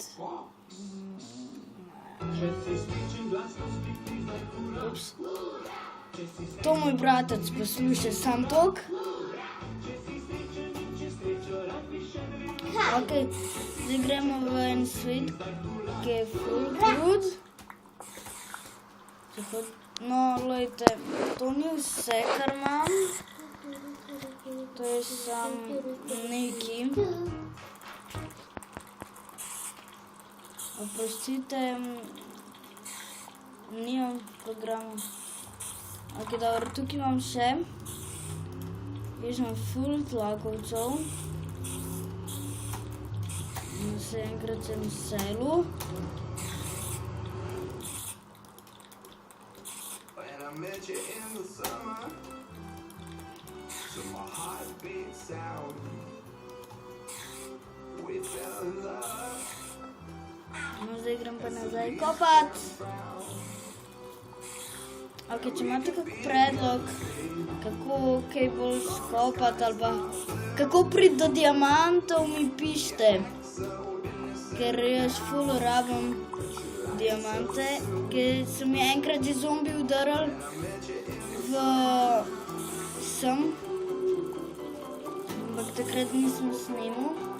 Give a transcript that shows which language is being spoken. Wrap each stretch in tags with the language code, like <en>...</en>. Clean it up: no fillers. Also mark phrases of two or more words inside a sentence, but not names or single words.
<sl>Ups. To moj bratec posluša sam tok. Ok, zdaj gremo v en svet, ki je</sl> <en>full good.</en> <sl>No, lejte, to ni vse, kar imam. To je samo nekaj. Oprostite, nimam programa. Ok, dobro, tukaj imam še. Jaz imam full tlakovcev. Še enkrat sem v selu.</sl> <en>I met you in the summer, so my heart beat sound. We fell in love.</en> <sl>No, zdaj grem pa nazaj kopat. Ok, če imate kak predlog, kako kaj bolj skopat ali pa kako priti do diamantov, mi pišite. Ker jaz full rabim diamante, ker so mi enkrat že zombi udarali sem, ampak takrat nisem snimal.</sl>